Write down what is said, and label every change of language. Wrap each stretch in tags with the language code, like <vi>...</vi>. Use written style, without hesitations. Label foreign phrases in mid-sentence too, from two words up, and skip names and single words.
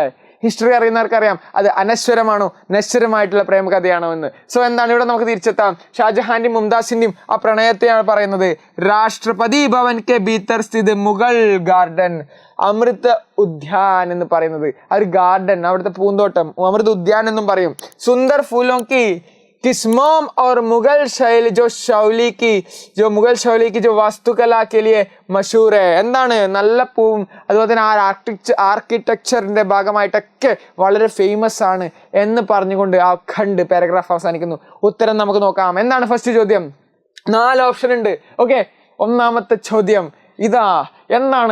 <ml>ഹിസ്റ്ററി അറിയുന്നവർക്ക് അറിയാം അത് അനശ്വരമാണോ നശ്വരമായിട്ടുള്ള പ്രേമകഥയാണോ എന്ന്. സോ എന്താണ് ഇവിടെ നമുക്ക് തിരിച്ചെത്താം. ഷാജഹാന്റെയും മുംതാസിന്റെയും ആ പ്രണയത്തെയാണ് പറയുന്നത്. രാഷ്ട്രപതി ഭവൻ</ml> <hi>के भीतर स्थित</hi> <ml>മുഗൾ ഗാർഡൻ അമൃത് ഉദ്യാൻ എന്ന് പറയുന്നത് ആ ഒരു ഗാർഡൻ, അവിടുത്തെ പൂന്തോട്ടം അമൃത് ഉദ്യാൻ എന്നും പറയും.</ml> <hi>सुंदर फूलों की किस्मों और मुगल शैली मुगल शैली की जो वास्तुकला के लिए मशहूर है.</hi> <ml>എന്താണ്? നല്ല പൂവും അതുപോലെ തന്നെ ആ ആർക്കിടെക്ചറിന്റെ ഭാഗമായിട്ടൊക്കെ വളരെ ഫേമസ് ആണ് എന്ന് പറഞ്ഞുകൊണ്ട് ആ ഖണ്ഡ് പാരഗ്രാഫ് അവസാനിക്കുന്നു. ഉത്തരം നമുക്ക് നോക്കാം. എന്താണ് ഫസ്റ്റ് ചോദ്യം? 4 ഓപ്ഷൻ ഉണ്ട്. ഓക്കെ, ഒന്നാമത്തെ ചോദ്യം ഇതാ. എന്താണ്?</ml>